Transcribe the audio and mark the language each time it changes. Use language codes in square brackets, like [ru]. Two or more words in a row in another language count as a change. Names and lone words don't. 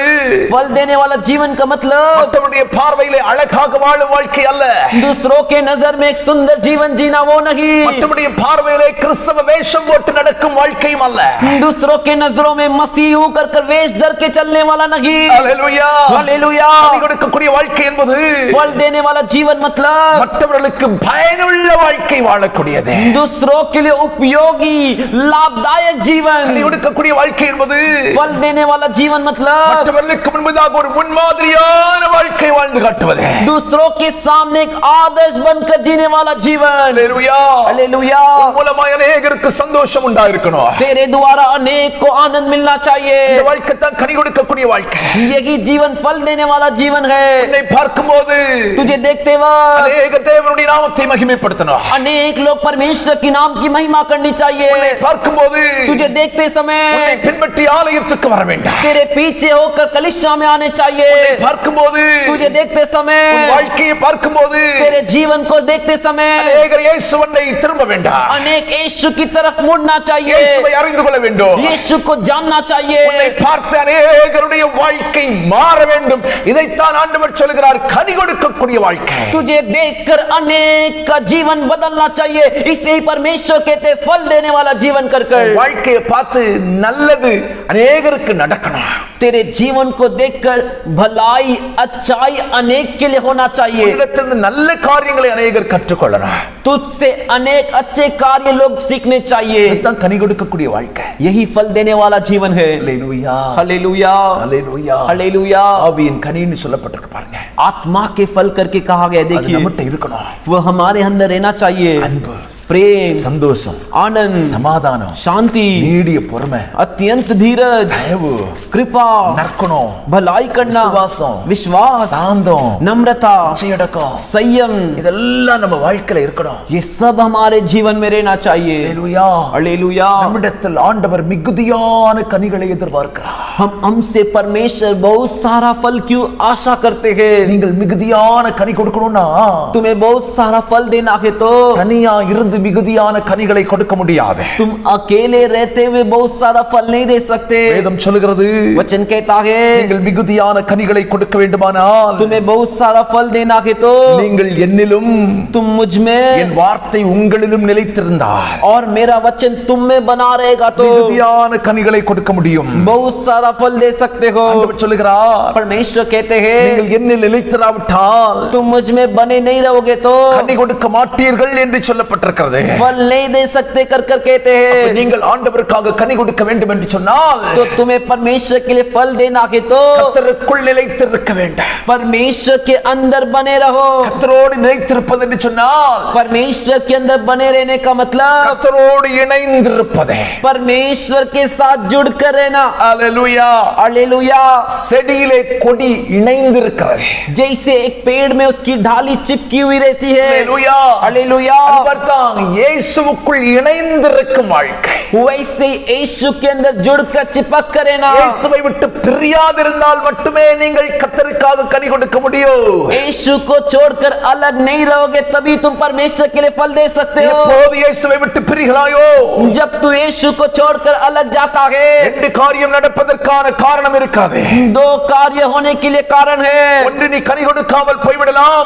[hi] फल देने वाला जीवन का मतलब [ta] மற்றவருடைய பார்வையிலே அழகாக வாழும் வாழ்க்கை அல்ல. [hi] दूसरों के नजर में एक सुंदर जीवन जीना वो नहीं. [ta] மற்றவருடைய பார்வையிலே கிறிஸ்தவ வேஷம் போட்டு நடக்கும் வாழ்க்கையும் அல்ல. [hi] दूसरों के नजरों में मसीह कर वेश धर के चलने वाला नहीं. [ta] ஹalleluya [hi] हालेलुया. [ta] கனி கொடுக்கக்கூடிய வாழ்க்கை என்பது [hi] फल देने वाला जीवन मतलब [ta] மற்றவர்களுக்கு பயனுள்ள வாழ்க்கை வாழக்கூடியது. [hi] दूसरों के लिए उपयोगी लाभदायक [ta] கனி [hi] जीवन. [ta] கொடுக்கக்கூடிய வாழ்க்கை என்பது [hi] फल देने वाला जीवन मतलब [ta] மற்றவர்களுக்கு முன்பதாக ஒரு முன்மாதிரியான வாழ்க்கை வாழ்ந்து காட்டுவது. [hi] दूसरों के सामने एक आदर्श बनकर जीने वाला जीवन. [ta] ஹalleluya [hi] हालेलुया. [ta] மூலமாக अनेகருக்கு சந்தோஷம் உண்டாயிருக்கணும். [hi] तेरे द्वारा अनेक को आनंद मिलना [ta] இந்த [hi] चाहिए. [ta] வாழ்க்கை தான் கனி கொடுக்கக்கூடிய வாழ்க்கை. [hi] यही जीवन फल देने वाला जीवन है. [ta] உன்னை பார்க்கும்போது [hi] तुझे देखते वक्त [ta] अनेक தேவனுடைய நாமத்தை மகிமைப்படுத்தணும். [hi] अनेक लोग परमेश्वर की नाम की महिमा करनी [ta] உன்னை [hi] चाहिए. [ta] பார்க்கும்போது [hi] तुझे देखते [ta] உன்னை [hi] समय [ta] பின்பற்றி ஆலயத்துக்கு வர வேண்டாம். [hi] तेरे पीछे होकर कलीसिया में आने चाहिए. [ta] பார்க்கும்போது [hi] तुझे देखते [ta] உன் [hi] समय [ta] வாழ்க்கையை பார்க்கும்போது [hi] तेरे जीवन को देखते समय [ta] அநேகர் இயேசுவை திரும்ப வேண்டாம். [hi] अनेक यीशु की तरफ मुड़ना चाहिए. [ta] இயேசுவை அறிந்து கொள்ள வேண்டும். [hi] यीशु को जानना [ta] உன்னை [hi] चाहिए. [ta] பார்த்து அநேகருடைய வாழ்க்கை மாற வேண்டும். இதைத்தான் ஆண்டவர் சொல்கிறார், கனி கொடுக்கக்கூடிய வாழ்க்கை. [hi] तुझे देखकर अनेक का जीवन बदलना चाहिए. इसे ही परमेश्वर कहते फल देने वाला जीवन कर [ta] வாழ்க்கையை பார்த்து நல்லது அநேகருக்கு நடக்கணும். [hi] तेरे जीवन को देखकर भलाई अच्छाई अनेक के लिए होना चाहिए. [ta] உன்னிடத்திலிருந்து நல்ல காரியங்களை அநேகர் கற்றுக்கொள்ளணும். [hi] तुझसे अनेक अच्छे कार्य लोग सीखने चाहिए. [ta] இதுதான் கனி கொடுக்கக்கூடிய வாழ்க்கை. [hi] यही फल देने वाला जीवन है. [ta] ஹalleluya [hi] हालेलुया [ta] ஹalleluya [hi] हालेलुया. [ta] ஆவியின் கனின்னு சொல்லப்பட்டிருக்கு பாருங்க. [hi] आत्मा के फल करके कहा गया. [ta] அது [hi] देखिए [ta] நம்மகிட்ட இருக்கணும். [hi] वो हमारे अंदर रहना चाहिए. [ta] அன்பு, [hi] प्रेम, [ta] சந்தோஷம், [hi] आनंद, [ta] சமாதானம், [hi] शांति, [ta] நீடிய பொறுமை, [hi] अत्यंत धीरज, [ta] தயவு, [hi] कृपा, [ta] நற்குணம், [hi] भलाई करना, [ta] விசுவாசம், [hi] विश्वास, [ta] சாந்தம், [hi] नम्रता, [ta] இச்சையடக்கம், [hi] संयम, [ta] இதெல்லாம் நம்ம வாழ்க்கையில இருக்கணும். [hi] ये सब हमारे जीवन में रहना चाहिए. [ta] ஹalleluya [hi] हालेलुया. [ta] நம்மிடத்தில் ஆண்டவர் மிகுதியான கனிகளை எதிர்பார்க்கிறார். [hi] हमसे परमेश्वर बहुत सारा फल क्यों आशा करते हैं? [ta] நீங்கள் மிகுதியான கனி கொடுக்கணும்னா [hi] तुम्हें बहुत सारा फल देना है तो [ta] தனியா இருந்து பொழுது மிகுதியான கனிகளை கொடுக்க முடியாது. [hi] तुम अकेले रहते हुए बहुत सारा फल नहीं दे सकते. [ta] வேதம் சொல்லுகிறது, [hi] वचन कहता है [ta] நீங்கள் மிகுதியான கனிகளை கொடுக்க வேண்டுமானால் [hi] तुम्हें बहुत सारा फल देना है तो [ta] நீங்கள் என்னிலும் [hi] तुम मुझ में [ta] என் வார்த்தை உங்களிலும் நிலைத்திருந்தால் [hi] और मेरा वचन तुम में बना रहेगा तो [ta] மிகுதியான கனிகளை கொடுக்க முடியும். [hi] बहुत सारा फल दे सकते हो. [ta] ஆண்டவர் சொல்லுகிறார், [hi] परमेश्वर कहते हैं [ta] நீங்கள் என்னில் நிலைத்திராவிட்டால் [hi] तुम मुझ में बने नहीं रहोगे तो [ta] கனி கொடுக்க மாட்டீர்கள் என்று சொல்லப்பட்டிருக்கிறது. [hi] फल नहीं दे सकते कर कर कहते [ta] அப்ப [hi] हैं. [ta] நீங்கள் ஆண்டவருக்காக கனி கொடுக்க வேண்டும் என்று சொன்னால் [hi] तो तुम्हें परमेश्वर के लिए फल देना है तो [ta] கர்த்தருக்குள் நிலைத்திருக்க வேண்டும். [hi] परमेश्वर के अंदर बने रहो. [ta] கர்த்தரோடு நிலைத்திருப்பது என்று சொன்னால் [hi] परमेश्वर के अंदर बने रहने का मतलब [ta] கர்த்தரோடு இணைந்திருப்பதே. [hi] परमेश्वर के साथ जुड़ कर रहना. [ta] அல்லேலூயா. [hi] हालेलुया. [ta] செடியிலே கொடி இணைந்திருக்கிறது. [hi] जैसे एक पेड़ में उसकी ढाली चिपकी हुई रहती है. [ta] அல்லேலூயா. [hi] हालेलुया. [ta] அதுதான் இயேசுவுக்குள் இணைந்திருக்கும் வாழ்க்கை. [hi] वैसे यीशु के अंदर जुड़कर चिपक कर रहना. [ta] இயேசுவை விட்டு பிரியாதிருந்தால் மட்டுமே நீங்கள் கர்த்தருக்காக கனி கொடுக்க முடியும். [hi] यीशु को छोड़कर अलग नहीं रहोगे तभी तुम परमेश्वर के लिए फल दे सकते हो. [ta] எப்போது இயேசுவை விட்டு பிரிகிறாயோ [hi] जब तू यीशु को छोड़कर अलग जाता है [ta] ரெண்டு காரியம் நடப்பதற்கான காரணம் இருக்கிறது. [hi] दो कार्य होने के लिए कारण है. [ta] ஒன்று, நீ கனி கொடுக்காமல் போய்விடலாம்,